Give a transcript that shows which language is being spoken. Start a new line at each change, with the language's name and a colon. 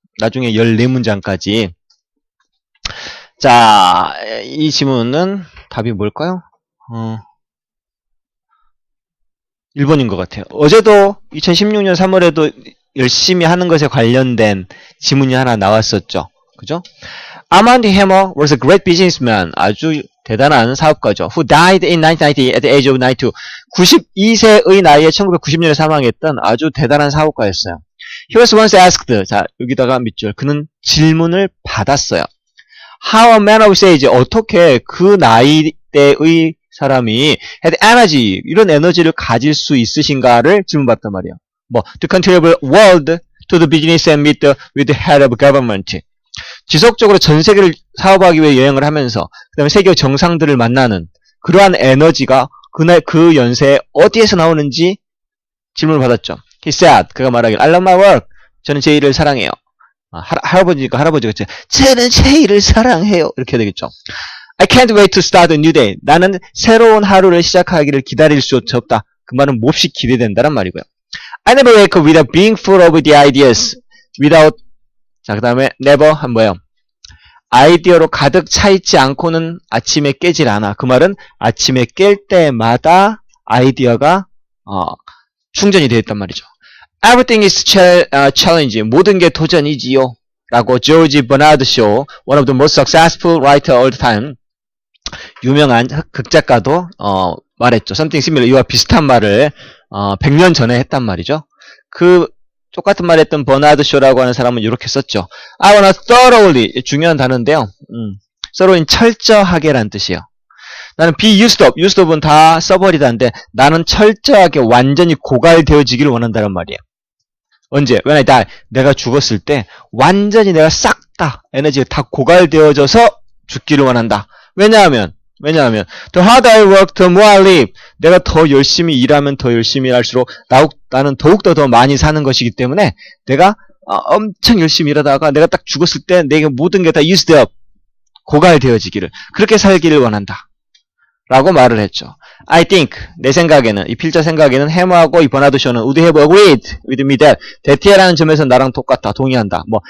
Korean: 나중에 14문장까지. 자, 이 지문은 답이 뭘까요? 1번인 것 같아요. 어제도 2016년 3월에도 열심히 하는 것에 관련된 지문이 하나 나왔었죠. 그죠?
English: Armand Hammer was a great businessman.
Korean: 아주 대단한 사업가죠.
English: Who died in 1990 at the age of 92.
Korean: 92세의 나이에 1990년에 사망했던 아주 대단한 사업가였어요.
English: He was once asked.
Korean: 자, 여기다가 밑줄. 그는 질문을 받았어요.
English: How a man of his age.
Korean: 어떻게 그 나이대의 사람이
English: had energy.
Korean: 이런 에너지를 가질 수 있으신가를 질문받단 말이에요.
English: to contribute world to the business and meet with the head of government.
Korean: 지속적으로 전 세계를 사업하기 위해 여행을 하면서 그 다음에 세계 정상들을 만나는 그러한 에너지가 그 연세에 어디에서 나오는지 질문을 받았죠.
English: He said,
Korean: 그가 말하길
English: I love my work.
Korean: 저는 제 일을 사랑해요. 할아버지가 그랬죠. 저는 제 일을 사랑해요. 이렇게 되겠죠.
English: I can't wait to start a new day.
Korean: 나는 새로운 하루를 시작하기를 기다릴 수 없다. 그 말은 몹시 기대된다는 말이고요.
English: I never wake up without being full of the ideas.
Korean: Without 자, 그 다음에 never 한 뭐예요? 아이디어로 가득 차 있지 않고는 아침에 깨질 않아. 그 말은 아침에 깰 때마다 아이디어가 충전이 되어 있단 말이죠.
English: Everything is challenge.
Korean: 모든 게 도전이지요.
English: 라고 조지 버나드 쇼, one of the most successful writer all the time.
Korean: 유명한 극작가도 말했죠.
English: Something similar.
Korean: 이와 비슷한 말을 100년 전에 했단 말이죠. 그 똑같은 말 했던 버나드 쇼라고 하는 사람은 이렇게 썼죠.
English: I wanna thoroughly.
Korean: 중요한 단어인데요. thoroughly 철저하게란 뜻이에요. 나는
English: be used up.
Korean: used up은 다 써버리다인데 나는 철저하게 완전히 고갈되어지기를 원한다는 말이에요. 언제?
English: When I die.
Korean: 내가 죽었을 때 완전히 내가 싹 다 에너지가 다 고갈되어져서 죽기를 원한다. 왜냐하면
English: the harder I work, the more I live.
Korean: 내가 더 열심히 일하면 더 열심히 할수록 나는 더욱더 더 많이 사는 것이기 때문에 내가 엄청 열심히 일하다가 내가 딱 죽었을 때 내게 모든 게 다 used up, 고갈되어지기를 그렇게 살기를 원한다. 라고 말을 했죠.
English: I think,
Korean: 내 생각에는, 이 필자 생각에는 해머하고 이 버나드 쇼는
English: would have agreed with me that
Korean: 대티라는 점에서 나랑 똑같다, 동의한다.